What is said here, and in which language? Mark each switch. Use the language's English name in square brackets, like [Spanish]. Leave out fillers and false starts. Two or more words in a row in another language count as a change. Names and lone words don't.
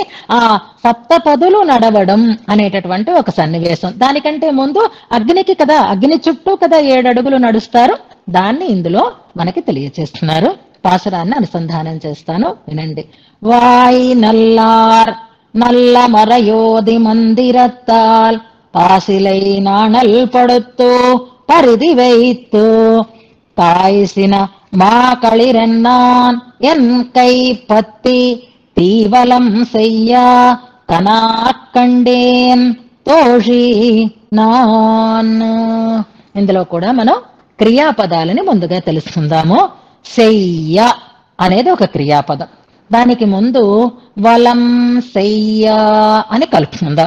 [Telugu] ఆ సప్తపదులు నడవడం అనేటటువంటి ఒక సన్నివేశం. దానికంటే ముందు అగ్నికి కదా, అగ్ని చుట్టూ కదా 7 అడుగులు నడుస్తారు. దాన్ని ఇందులో మనకి తెలియచేస్తున్నారు. పాసురాన్ని అనుసంధానం చేస్తాను, వినండి. [Tamil] வாய் நல்லார் நல்ல மறையோதி மந்திரத்தால் பாசிலை நாணல் படுத்து பரிதி வைத்து தாய்சின மாகளிரென்னான் என் கை பத்தி தீவலம் செய்ய கனாக்கண்டேன் தோழீ நான். [Telugu] ఇందులో కూడా మనం క్రియాపదాలని ముందుగా తెలుసుకుందాము. శయ్య అనేది ఒక క్రియాపదం. దానికి ముందు వలం శయ్య అని కలుపుకుందాం.